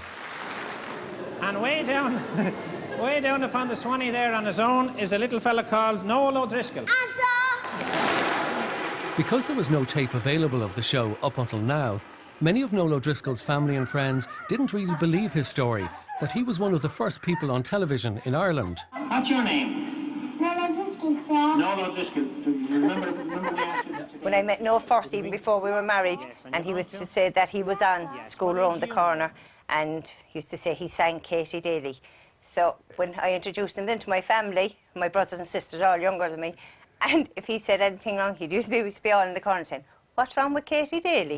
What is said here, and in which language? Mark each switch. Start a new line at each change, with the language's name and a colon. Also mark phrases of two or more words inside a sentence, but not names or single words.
English: And way down, way down upon the Swanee there on his own is a little fella called Noel O'Driscoll. Because there was no tape available of the show up until now, many of Noel O'Driscoll's family and friends didn't really believe his story, that he was one of the first people on television in Ireland. What's your name? Noel O'Driscoll, sir. Noel O'Driscoll. Do you remember we asked you today? When I met Noel first, even before we were married, and he was to say that he was on School Around the Corner, and he used to say he sang Katie Daly. So when I introduced him then to my family, my brothers and sisters all younger than me, and if he said anything wrong, he used to be all in the corner saying, "What's wrong with Katie Daly?"